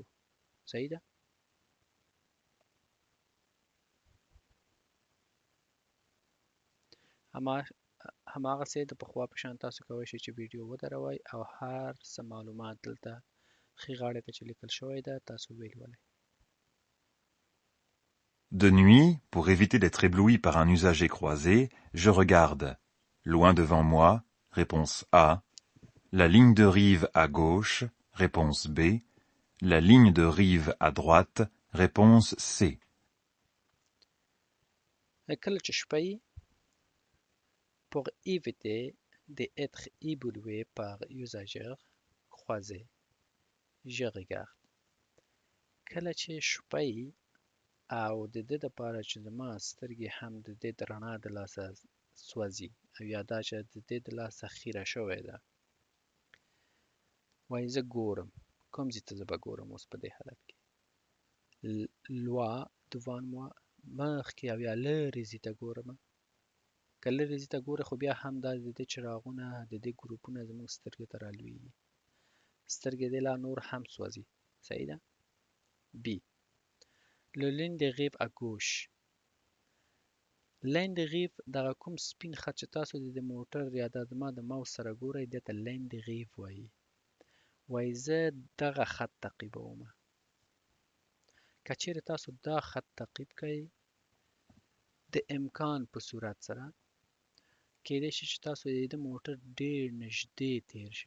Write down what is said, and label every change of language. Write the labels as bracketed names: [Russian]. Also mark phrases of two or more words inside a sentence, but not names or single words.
[Pashto] صحیح ده؟ هماغسې د پخوا په شان تاسو کولی شئ چې ویډیو ودروئ او هر څه معلومات دلته ښي غاړې ته چې لیکل شوی ده تاسو ولولئ. [French] De nuit, pour éviter d'être ébloui par un usager croisé, je regarde. Loin devant moi, réponse A. La ligne de rive à gauche, réponse B. La ligne de rive à droite, réponse C. [Pashto] کله چې شپه یي [French] pour éviter d'être ébloué par usager croisé je regarde. [Pashto] کله چې شپه یي او د دې دپاره چې زما سترګې هم د دې د رڼا د لاسه سوځي او یا دا چې د دې د لاسه خیره شوې ده وایي زه ګورم. کوم ځای ته زه به ګورم اوس په دې حالت کې؟ [French] loin devant moi [Pashto] مخکې او یا لرې ځای ته ګورم. که لرې ځای ته ګورې خو بیا هم دا د دې چراغونه د دې ګروپونه زموږ سترګې ته رالویږي. سترګې دې لا نور هم سوځي. صحیح ده؟ [French] بي Le ligne de rive à gauche. ligne de rive [Pashto] دغه کوم سپین خط چې تاسو د موټر یا د زما د ماوس سره ګورئ دې ته [French] ligne de rive [Pashto] وایي. وایي زه دغه خط تعقیبوم. که چیرې تاسو دا خط تعقیب کړئ د امکان په صورت سره کېدای شي چې تاسو د دې موټر ډېر نږدې تیر شئ.